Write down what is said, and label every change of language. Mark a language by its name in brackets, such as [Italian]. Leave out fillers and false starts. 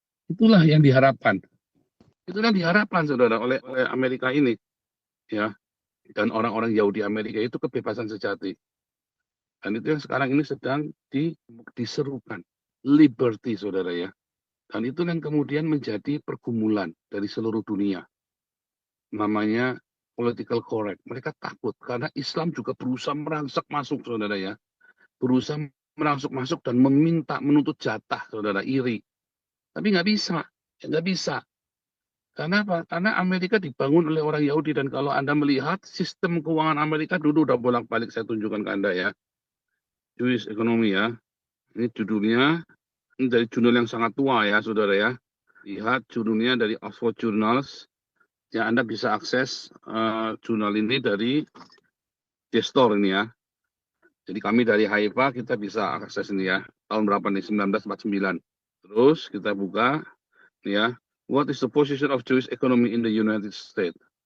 [Indonesian] Itulah yang diharapkan. Itulah yang diharapkan saudara oleh Amerika ini ya. Dan orang-orang Yahudi Amerika itu kebebasan sejati. Dan itu yang sekarang ini sedang diserukan. Liberty saudara ya. Dan itu yang kemudian menjadi pergumulan dari seluruh dunia. Namanya political correct. Mereka takut karena Islam juga berusaha merangsek masuk saudara ya. Berusaha merangsek masuk dan menuntut jatah saudara, iri. Tapi nggak bisa. Nggak bisa. Karena apa? Karena Amerika dibangun oleh orang Yahudi. Dan kalau Anda melihat sistem keuangan Amerika dulu udah bolak-balik saya tunjukkan ke Anda ya. Jewish Economy ya. Ini judulnya, ini dari jurnal yang sangat tua ya saudara ya. Lihat judulnya dari Oxford Journals. Ya Anda bisa akses jurnal ini dari Gestor ini ya. Jadi kami dari Haifa kita bisa akses ini ya. Tahun berapa nih? 1949. Terus kita buka ya. [English] What is the position of Jewish economy in the United States?